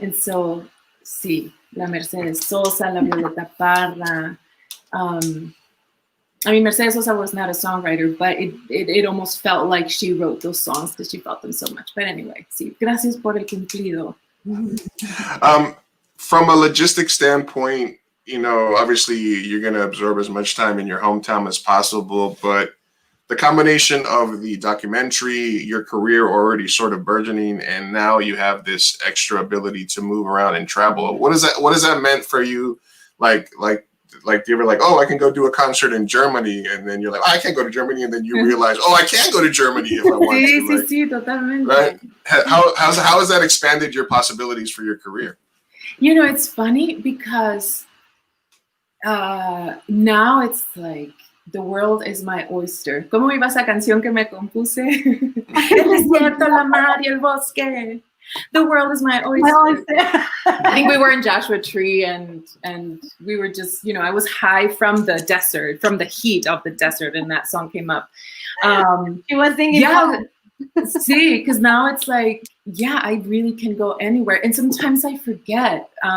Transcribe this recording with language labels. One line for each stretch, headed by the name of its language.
English: And so,
Spanish: sí, la Mercedes Sosa, la Violeta Parra.
English: Mercedes Sosa was not a songwriter, but it almost felt like she wrote those songs because she felt them so much. But anyway,
Spanish: sí, gracias por el cumplido.
English: From a logistic standpoint, obviously you're going to absorb as much time in your hometown as possible, but the combination of the documentary, your career already sort of burgeoning, and now you have this extra ability to move around and travel. What is that meant for you? Like you ever like, oh, I can go do a concert in Germany, and then you're like, oh, I can't go to Germany, and then you realize, oh, I can go to Germany if I want to. Right?
Spanish: Sí, totalmente.
English: Right? How has that expanded your possibilities for your career? You know, it's funny because now it's like the world is my oyster.
Spanish: ¿Cómo iba esa canción que me compuse? El desierto, la mar y el bosque.
English: The world is my oyster. I think we were in Joshua Tree and we were just, you know, I was high from the desert, from the heat of the desert, and that song came up. She was singing. Yeah, see, because now it's like, yeah, I really can go anywhere, and sometimes I forget.